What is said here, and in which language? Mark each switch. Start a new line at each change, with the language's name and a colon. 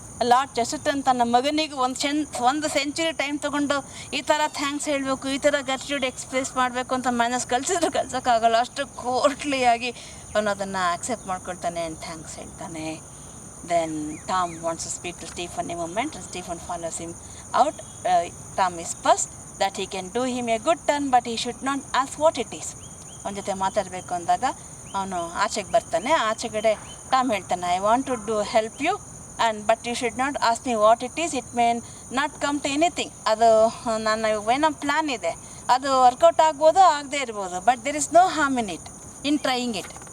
Kannada: Lord Chesterton ತನ್ನ ಮಗನಿಗೆ ಒಂದು ಸೆಂಚುರಿ ಟೈಮ್ ತೊಗೊಂಡು ಈ ಥರ ಥ್ಯಾಂಕ್ಸ್ ಹೇಳಬೇಕು, ಈ ಥರ ಗ್ರ್ಯಾಟಿಟ್ಯೂಡ್ ಎಕ್ಸ್ಪ್ರೆಸ್ ಮಾಡಬೇಕು ಅಂತ ಮನಸ್ಸು ಕಲ್ಸೋಕ್ಕಾಗಲ್ಲ. ಅಷ್ಟು ಕೋರ್ಟ್ಲಿಯಾಗಿ ಅವನು ಅದನ್ನು ಅಕ್ಸೆಪ್ಟ್ ಮಾಡ್ಕೊಳ್ತಾನೆ ಆ್ಯಂಡ್ ಥ್ಯಾಂಕ್ಸ್ ಹೇಳ್ತಾನೆ.
English: Then Tom wants to speak to Stephen a moment and Stephen follows him out. Tom whispers that he can do him a good turn but he should not ask what it is.
Kannada: ಅವನ ಜೊತೆ ಮಾತಾಡಬೇಕು ಅಂದಾಗ ಅವನು ಆಚೆಗೆ ಬರ್ತಾನೆ. ಆಚೆಗಡೆ Tom ಹೇಳ್ತಾನೆ,
English: I want to do help you and but you should not ask me what it is, it may not come to anything.
Kannada: ಅದು ನನ್ನ ಏನೋ ಪ್ಲ್ಯಾನ್ ಇದೆ, ಅದು ವರ್ಕೌಟ್ ಆಗ್ಬೋದು, ಆಗದೇ ಇರ್ಬೋದು,
English: But there is no harm in it, in trying it.